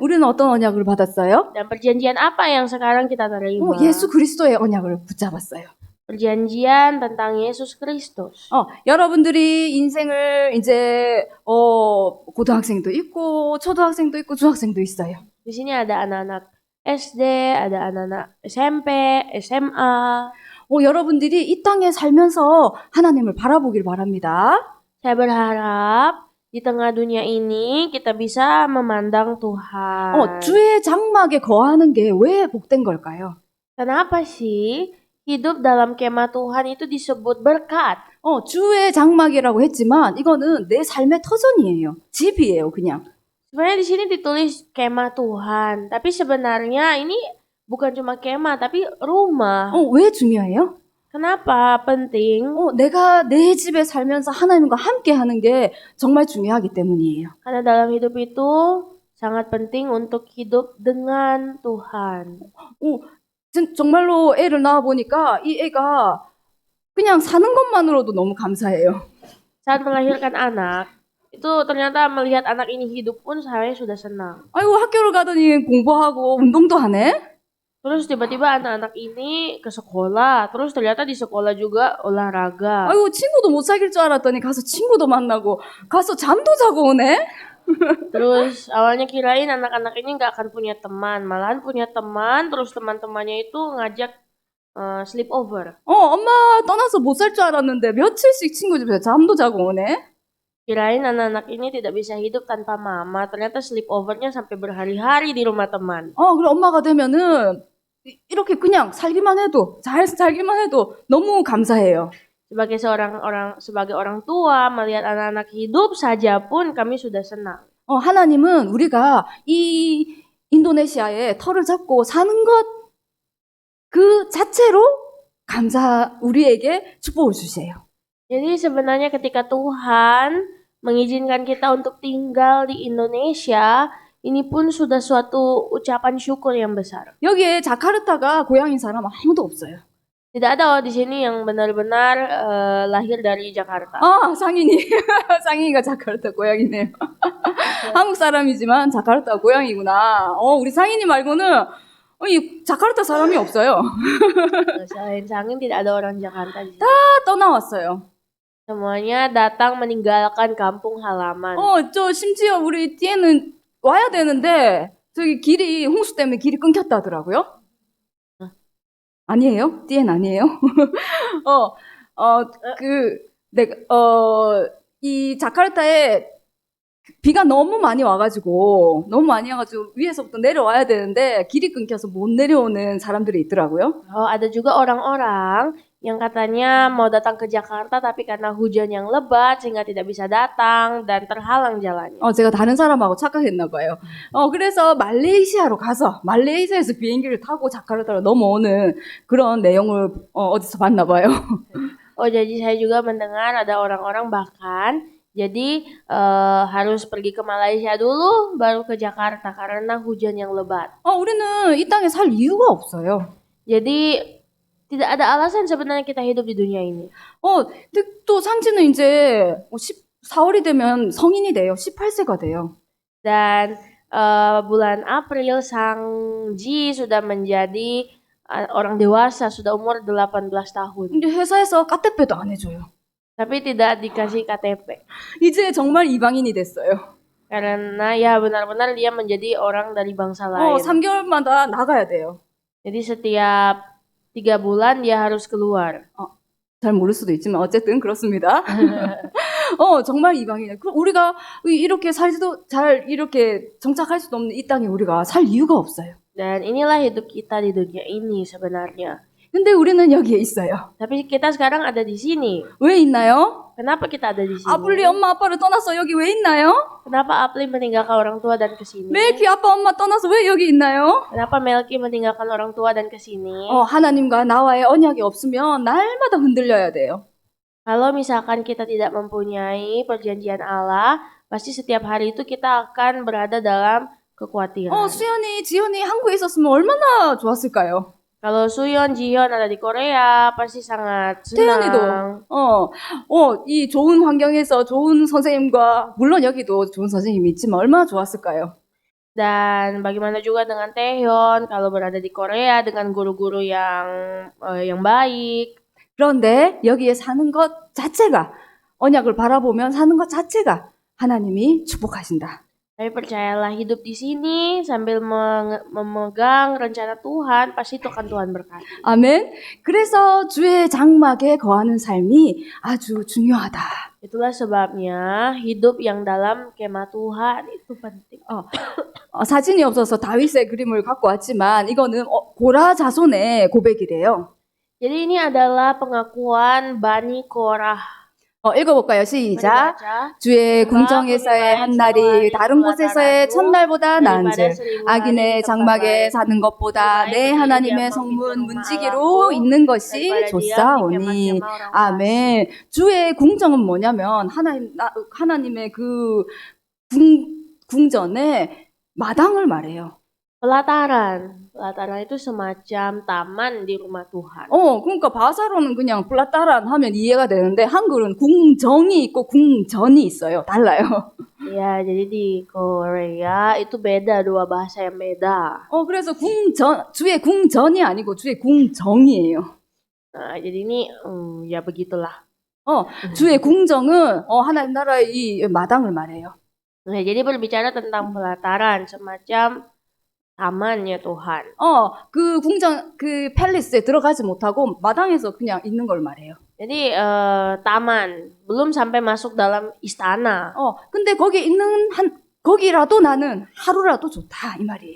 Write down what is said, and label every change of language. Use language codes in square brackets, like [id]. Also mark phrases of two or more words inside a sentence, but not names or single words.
[ko] 우리는 어떤 언약을 받았어요? [id] Dan perjanjian apa yang sekarang kita terima? [ko] 예수 그리스도의 언약을 붙잡았어요. [id] Perjanjian tentang Yesus Kristus. [ko] 여러분들이 인생을 이제 고등학생도 있고 초등학생도 있고 중학생도 있어요. [id] Di sini ada anak-anak SD, ada anak-anak SMP, SMA. [ko] 여러분들이 이 땅에 살면서 하나님을 바라보길 바랍니다. [id] Saya berharap di tengah dunia ini kita bisa memandang Tuhan. [ko] 주의 장막에 거하는 게 왜 복된 걸까요? [id] Kenapa sih hidup dalam kemah Tuhan itu disebut berkat? [ko] 주의 장막이라고 했지만 이거는 내 삶의 터전이에요. 집이에요, 그냥. [id] Sebenarnya di sini ditulis kemah Tuhan, tapi sebenarnya ini bukan cuma kemah, tapi rumah. [ko] 왜 중요해요? [id] Kenapa penting? [ko] 내가 내 집에 살면서 하나님과 함께 하는 게 정말 중요하기 때문이에요. [id] Karena dalam hidup itu sangat penting untuk hidup dengan Tuhan. [ko] 정말로 애를 낳아 보니까 이 애가 그냥 사는 것만으로도 너무 감사해요. [id] Saat melahirkan anak, itu ternyata melihat anak ini hidup pun saya sudah senang. [ko] 아이고 학교를 가더니 공부하고 운동도 하네. [id] Terus tiba-tiba anak-anak ini ke sekolah, terus ternyata di sekolah juga olahraga. [ko] 아이고 친구도 못 사귈 줄 알았더니 가서 친구도 만나고 가서 잠도 자고 오네. [id] Terus awalnya kirain anak-anak ini nggak akan punya teman, malahan punya teman, terus teman-temannya itu ngajak sleepover. [ko] 엄마 떠나서 못 살 줄 알았는데 며칠씩 친구 집에서 잠도 자고 오네. [id] Kirain anak-anak ini tidak bisa hidup tanpa mama, ternyata sleepovernya sampai berhari-hari di rumah teman. [ko] 그래 엄마가 되면은 이렇게 그냥 살기만 해도 잘 살기만 해도 너무 감사해요. [id] Sebagai orang tua melihat anak-anak hidup saja pun kami sudah senang. [ko] 하나님은 우리가 이 인도네시아에 터를 잡고 사는 것 그 자체로 우리에게 축복을 주세요. [id] Jadi sebenarnya ketika Tuhan mengizinkan kita untuk tinggal di Indonesia, ini pun sudah suatu ucapan syukur yang besar. [ko] 여기에 자카르타가 고향인 사람 아무도 없어요. [id] Tidak ada di sini yang benar-benar lahir dari Jakarta. [ko] 상인이 상인이가 자카르타 고향이네요. 한국 사람이지만 자카르타 고향이구나. 우리 상인이 말고는 이 자카르타 사람이 없어요. [id] Selain Sangin tidak ada orang Jakarta di sini. [ko] 다 떠나왔어요. [id] Semuanya datang meninggalkan kampung halaman. [ko] 저 심지어 우리 뒤에는 와야 되는데 저기 길이 홍수 때문에 길이 끊겼다 하더라고요. 아니에요? 뒤엔 아니에요? 이 자카르타에 비가 너무 많이 와가지고 위에서부터 내려와야 되는데 길이 끊겨서 못 내려오는 사람들이 있더라고요. [id] Ada juga orang-orang yang katanya mau datang ke Jakarta tapi karena hujan yang lebat sehingga tidak bisa datang dan terhalang jalannya. [ko] 제가 다른 사람하고 착각했나 봐요. 그래서 말레이시아에서 비행기를 타고 자카르타로 넘어오는 그런 내용을 어디서 봤나 봐요. [id] Jadi saya juga mendengar ada orang-orang bahkan jadi harus pergi ke Malaysia dulu baru ke Jakarta karena hujan yang lebat. [ko] 우리는 이 땅에 살 이유가 없어요. [id] Jadi tidak ada alasan sebenarnya kita hidup di dunia ini. [ko] 근데 또 상진은 이제 4월이 되면 성인이 돼요. 18세가 돼요. [id] Dan bulan April Sangji sudah menjadi orang dewasa, sudah umur 18 tahun. [ko] 근데 회사에서 까떼빼도 안 해줘요. [id] Tapi tidak dikasih KTP. [ko] 이제 정말 이방인이 됐어요. [id] Karena ya benar-benar dia menjadi orang dari bangsa lain. [ko] 3개월마다 나가야 돼요. [id] Jadi setiap 3 bulan dia harus keluar. [ko] 잘 모를 수도 있지만 어쨌든 그렇습니다. 정말 이방인이에요. 우리가 이렇게 살지도 잘 이렇게 정착할 수도 없는 이 땅에 우리가 살 이유가 없어요. [id] Dan inilah hidup kita di dunia ini sebenarnya. [ko] 근데 우리는 여기에 있어요. [id] Tapi kita sekarang ada di sini. [ko] 왜 있나요? [id] Kenapa kita ada di sini? [ko] 아플리 엄마 아빠를 떠나서 여기 왜 있나요? [id] Kenapa Apli meninggalkan orang tua dan ke sini? [ko] 멜키 아빠 엄마 떠나서 왜 여기 있나요? [id] Kenapa Melki meninggalkan orang tua dan ke sini? [ko] 하나님과 나와의 언약이 없으면 날마다 흔들려야 돼요. [id] Kalau misalkan kita tidak mempunyai perjanjian Allah, pasti setiap hari itu kita akan berada dalam kekhawatiran. [ko] 수연이, 지연이 한국에 있었으면 얼마나 좋았을까요? [id] Kalau Suyon, Jiyon ada di Korea, pasti sangat senang. [ko] 태연이도, 이 좋은 환경에서 좋은 선생님과, 물론 여기도 좋은 선생님이 있지만 얼마나 좋았을까요? [id] Dan bagaimana juga dengan Taehyun kalau berada di Korea dengan guru-guru yang baik. [ko] 그런데 여기에 사는 것 자체가, 언약을 바라보면 사는 것 자체가 하나님이 축복하신다. [id] Tapi percayalah hidup di sini sambil memegang rencana Tuhan, pasti itu akan Tuhan berkati. [ko] 아멘. 그래서 주의 장막에 거하는 삶이 아주 중요하다. [id] Itulah sebabnya hidup yang dalam kemah Tuhan itu penting. [ko] 사진이 없어서 다윗의 그림을 갖고 왔지만 이거는 고라 자손의 고백이래요. [id] Jadi ini adalah pengakuan Bani Korah. [ko] 읽어볼까요? 시작. 주의 궁정에서의 한 날이 다른 곳에서의 첫날보다 나은즉 악인의 장막에 사는 것보다 내 하나님의 성문 문지기로 있는 것이 좋사오니. 아멘. 주의 궁정은 뭐냐면 하나님의 그 궁전의 마당을 말해요. [id] Pelataran itu semacam taman di rumah Tuhan. [ko] 그러니까 바사로는 그냥 플라타란 하면 이해가 되는데 한글은 궁정이 있고 궁전이 있어요. 달라요. [id] Ya, jadi di Korea itu beda, dua bahasa yang beda. [ko] 그래서 주의 궁전이 아니고 주의 궁정이에요. [id] Jadi ini ya begitulah. [ko] 주의 궁정은 하나님 나라의 이 마당을 말해요. [id] Nah, jadi berbicara tentang pelataran, semacam tamannya Tuhan. [ko] 그 궁전, 그 팰리스에 들어가지 못하고 마당에서 그냥 있는 걸 말해요. [id] Jadi taman, belum sampai masuk dalam istana. [ko] 근데 거기 있는 거기라도 나는 하루라도 좋다 이 말이에요.